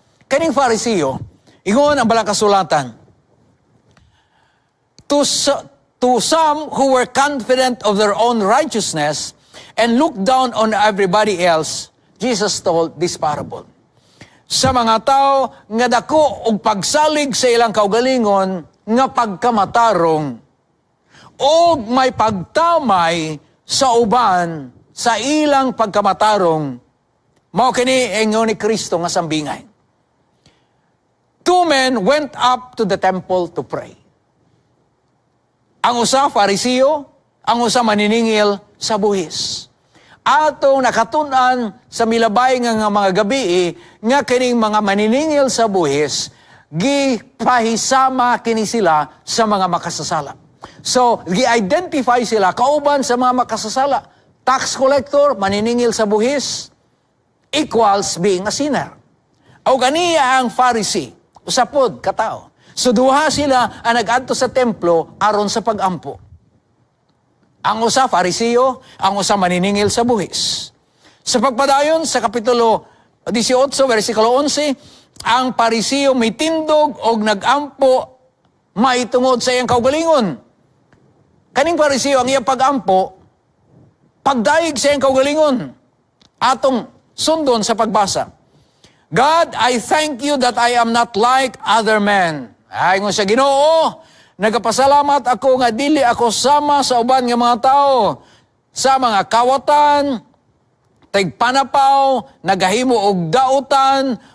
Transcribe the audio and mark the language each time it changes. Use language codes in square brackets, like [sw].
[ceb] Kaning Parisiyo, ingon ang balang kasulatan, [en] to some who were confident of their own righteousness and looked down on everybody else, Jesus told this parable. [ceb] Sa mga tao nga dako og pagsalig sa ilang kaugalingon nga pagkamatarong og may pagtamay sa uban sa ilang pagkamatarong, mao kini ingon ni Kristo nga sambingay. [en] Two men went up to the temple to pray. [ceb] Ang usa Parisiyo, ang usa maniningil sa buhis. Atong nakatun-an sa milabay nga mga gabi, nga kining mga maniningil sa buhis, gipahisama kini sila sa mga makasasala. So, gi-identify sila kauban sa mga makasasala. [en] Tax collector, [ceb] maniningil sa buhis, [en] equals being a sinner. [ceb] O ganiya ang Pharisee, usapod katao. So duha sila ang nag-adto sa templo aron sa pag-ampo. Ang usa Parisiyo, ang usa maniningil sa buhis. Sa pagpadayon sa kapitulo 18 versikulo 11, ang Parisiyo may tindog og nag-ampo maitungod sa iyang kaugalingon. Kaning Parisiyo ang iyang pag-ampo pagdaig sa iyang kaugalingon. Atong sundon sa pagbasa. [en] God, I thank you that I am not like other men. [ceb] Ay nga siya, Ginoo, nagapasalamat ako nga dili ako sama sa uban nga mga tao, sa mga kawatan, tigpanapaw, nagahimo og dautan,